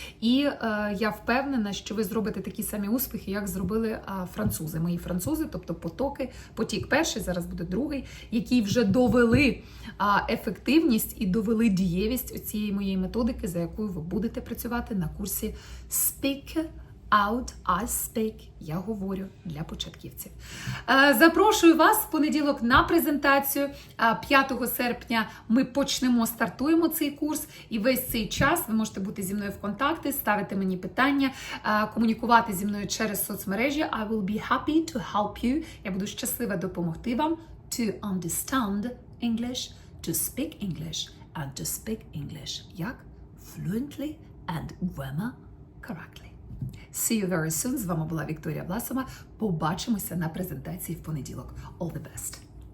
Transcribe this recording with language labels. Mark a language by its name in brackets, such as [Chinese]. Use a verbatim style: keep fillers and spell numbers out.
[Ukrainian] І е, я впевнена, що ви зробите такі самі успіхи, як зробили е, французи, мої французи, тобто потоки, потік перший, зараз буде другий, які вже довели е, ефективність і довели дієвість цієї моєї методики, за якою ви будете працювати на курсі Speak Out, I speak, я говорю для початківців. Запрошую вас в понеділок на презентацію. п'ятого серпня ми почнемо, стартуємо цей курс. І весь цей час ви можете бути зі мною в контакті, ставити мені питання, комунікувати зі мною через соцмережі. [English] I will be happy to help you. [Ukrainian] Я буду щаслива допомогти вам [English] to understand English, to speak English and to speak English. [Ukrainian] Як? [English] Fluently and grammar correctly. See you very soon. [Ukrainian] З вами була Вікторія Власова. Побачимося на презентації в понеділок. [English] All the best!